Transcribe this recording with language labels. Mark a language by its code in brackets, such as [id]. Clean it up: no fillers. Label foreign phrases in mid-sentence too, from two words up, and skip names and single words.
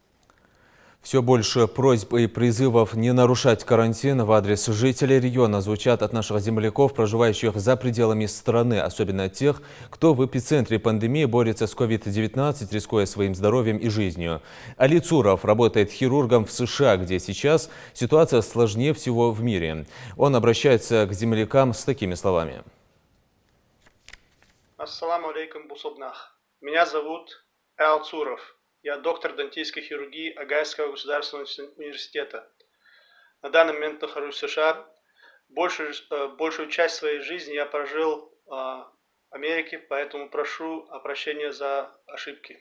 [ru] Все больше просьб и призывов не нарушать карантин в адрес жителей региона звучат от наших земляков, проживающих за пределами страны, особенно тех, кто в эпицентре пандемии борется с COVID-19, рискуя своим здоровьем и жизнью. Али Цуров работает хирургом в США, где сейчас ситуация сложнее всего в мире. Он обращается к землякам с такими словами. [ar] السلام عليكم, бусубнах. [ru] Меня зовут Али Цуров. Я доктор дантистской хирургии Огайского государственного университета. На данный момент нахожусь в США. Большую часть своей жизни я прожил в Америке, поэтому прошу прощения за ошибки.